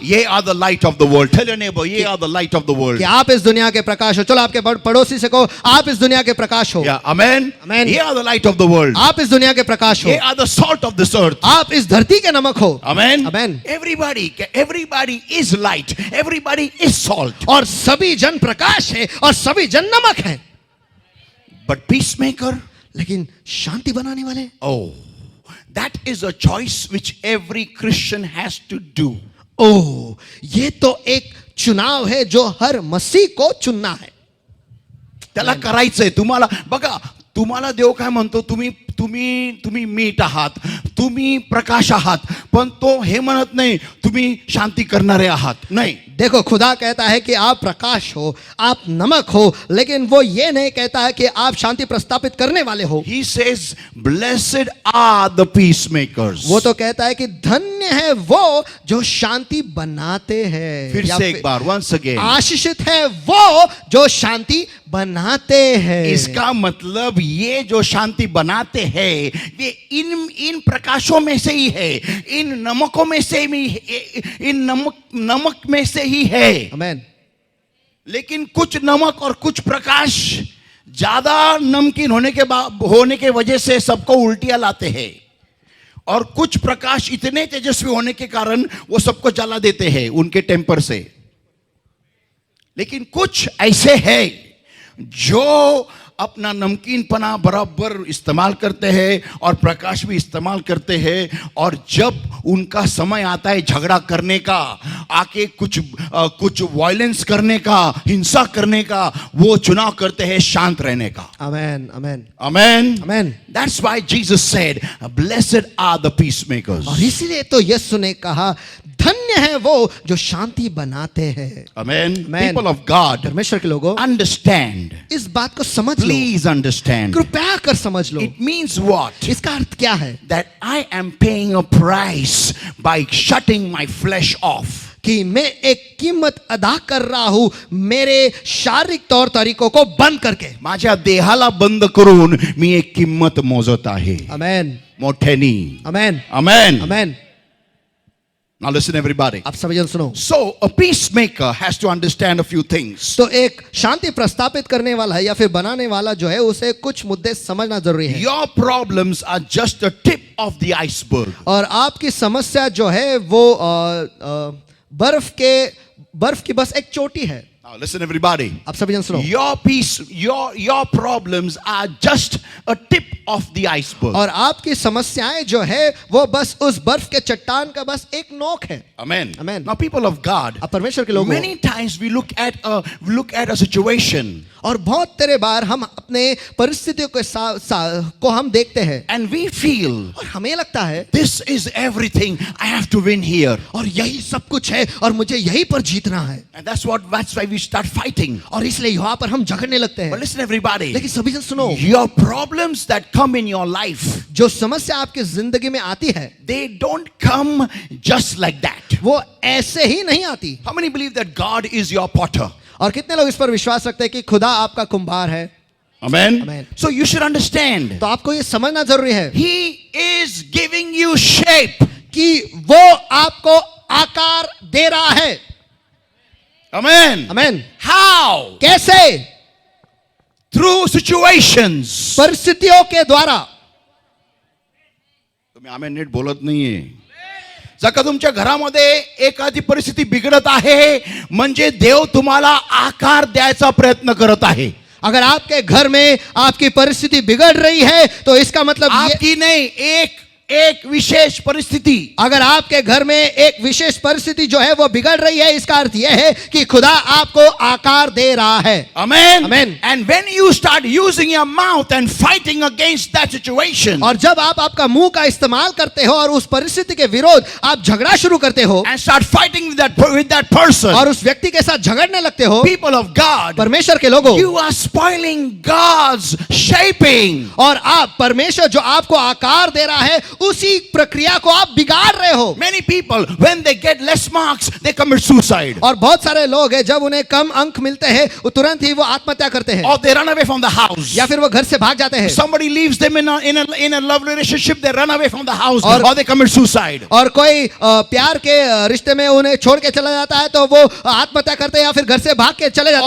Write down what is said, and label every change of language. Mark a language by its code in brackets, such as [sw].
[en] ye are the light of the world. Tell your neighbor, ye are the light of the world. [hi] कि आप इस दुनिया के प्रकाश हो। चलो आपके पड़ोसी से कहो, आप इस दुनिया के प्रकाश हो। [en] Yeah, amen. Amen. Ye are the light of the world. [hi] आप इस दुनिया के प्रकाश हो। [en] Ye are the salt of this earth. [hi] आप इस धरती के नमक हो। [en] Amen. Amen. Everybody is light. Everybody is salt. [hi] और सभी जन प्रकाश है और सभी जन नमक है। [en] But peacemaker, [hi] लेकिन शांति बनाने वाले, [en] oh, that is a choice which every Christian has to do. [hi] ओह, ये तो एक चुनाव है जो हर मसीह को चुनना है। [mr] त्याला करायचंय। तुम्हाला बघा, तुम्हाला देव काय म्हणतो, तुम्ही मीठ आहात, तुम्ही प्रकाश आहात, पण तो हे म्हणत नाही तुम्ही शांती करणारे आहात। नाही, [hi] देखो खुदा कहता है कि आप प्रकाश हो, आप नमक हो, लेकिन वो ये नहीं कहता है कि आप शांति प्रस्तापित करने वाले हो। [en] He says, blessed are the peacemakers. [hi] वो तो कहता है कि धन्य है वो जो शांति बनाते हैं। फिर या से एक बार, [en] once again. [hi] आशीषित है वो जो शांति बनाते हैं। इसका मतलब ये जो शांति बनाते हैं, ये इन प्रकाशों में से ही है, इन नमकों में से ही, इन नमक में से ही है। आमेन। लेकिन कुछ नमक और कुछ प्रकाश ज्यादा नमकीन होने के वजह से सबको उल्टियां लाते हैं, और कुछ प्रकाश इतने तेजस्वी होने के कारण वो सबको जला देते हैं उनके टेम्पर से। लेकिन कुछ ऐसे हैं जो अपना नमकीनपना बराबर इस्तेमाल करते हैं और प्रकाश भी इस्तेमाल करते हैं, और जब उनका समय आता है झगड़ा करने का, आके कुछ वायलेंस करने का, हिंसा करने का, वो चुनाव करते हैं शांत रहने का। आमेन, आमेन, आमेन, आमेन। [en] That's why Jesus said, "Blessed are the peacemakers." [hi] और इसीलिए तो यीशु ने कहा, धन्य है वो जो शांति बनाते हैं। [en] Amen. Amen. People of God, [hi] परमेश्वर के लोगों, [en] understand. [hi] इस बात को समझ लो, [en] Please understand. [hi] कृपया कर समझ लो। [en] It means what? [hi] इसका अर्थ क्या है? [en] That I am paying a price by shutting my flesh off. [hi] कि मैं एक कीमत अदा कर रहा हूं मेरे शारीरिक तौर तरीकों को बंद करके। [mr] माझ्या देहाला बंद करून मी एक किंमत मोजत आहे आमेन, मोठ्यानी। आमेन, [en] Amen. [mr] आमेन। [en] Now listen everybody. [hi] आप सभी जन सुनो। [en] So a peacemaker has to understand a few things. [hi] तो एक शांति प्रस्तापित करने वाला है या फिर बनाने वाला जो है, उसे कुछ मुद्दे समझना जरूरी है। [en] Your problems are just the tip of the iceberg. [hi] और आपकी समस्या जो है वो बर्फ की बस एक चोटी है। [en] Now listen everybody. [hi] आप सभी जन सुनो। [en] Your problems are just a tip of the iceberg. [hi] और आपकी समस्याएं जो है वो बस उस बर्फ के चट्टान का बस एक नोक है। [en] Amen. Amen. Now people of God, [hi] अब परमेश्वर के लोगों, [en] many times we look at a situation [hi] और बहुत तेरे बार हम अपने परिस्थितियों के को हम देखते हैं [en] and we feel [hi] और हमें लगता है [en] this is everything, I have to win here. [hi] और यही सब कुछ है और मुझे यही पर जीतना है, [en] And that's why we start fighting. [hi] और इसलिए यहाँ पर हम झगड़ने लगते हैं। [en] But listen everybody, [hi] लेकिन सभी जन सुनो, [en] your problems that come in your life, [hi] जो समस्या आपकी जिंदगी में आती है [en] they don't come just like that. [hi] वो ऐसे ही नहीं आती। [en] How many believe that God is your potter? [hi] और कितने लोग इस पर विश्वास रखते हैं कि खुदा आपका कुम्हार है? [en] Amen. Amen. So you should understand, [hi] तो आपको ये समझना जरूरी है [en] He is giving you shape. [hi] कि वो आपको आकार दे रहा है। [en] Amen. [hi] आमेन। [en] How? [hi] कैसे? [en] Through situations. [hi] परिस्थितियों के द्वारा। [mr] तुम्ही आमेन नीट बोलत नाहीये। जर का तुमच्या घरामध्ये एखादी परिस्थिती बिघडत आहे, म्हणजे देव तुम्हाला आकार द्यायचा प्रयत्न करत आहे। [hi] अगर आपके घर में आपकी परिस्थिति बिगड़ रही है तो इसका मतलब आपकी नहीं, एक विशेष परिस्थिति। अगर आपके घर में एक विशेष परिस्थिति जो है वो बिगड़ रही है, इसका अर्थ यह है कि खुदा आपको आकार दे रहा है। [en] Amen. Amen. And when you start using your mouth and fighting against that situation, [hi] और जब आप आपका मुंह का इस्तेमाल करते हो और उस परिस्थिति के विरोध आप झगड़ा शुरू करते हो [en] and start fighting with that person, [hi] और उस व्यक्ति के साथ झगड़ने लगते हो, [en] people of God, [hi] परमेश्वर के लोगों, [en] you are spoiling God's shaping. [hi] और आप परमेश्वर जो आपको आकार दे रहा है उसी प्रक्रिया को आप बिगाड़ रहे हो। [en] Many people, when they get less marks, they commit suicide. [hi] और बहुत सारे लोग हैं जब उन्हें कम अंक मिलते हैं वो तुरंत ही वो आत्महत्या करते हैं, [en] Or they run away from the house. [hi] या फिर वो घर से भाग जाते हैं। [en] Somebody leaves them in a love relationship, they run away from the house, [hi] और- [en] or they commit suicide. [hi] और कोई प्यार के रिश्ते में उन्हें छोड़ के चला जाता है तो वो आत्महत्या करते हैं या फिर घर से भाग के चले जाते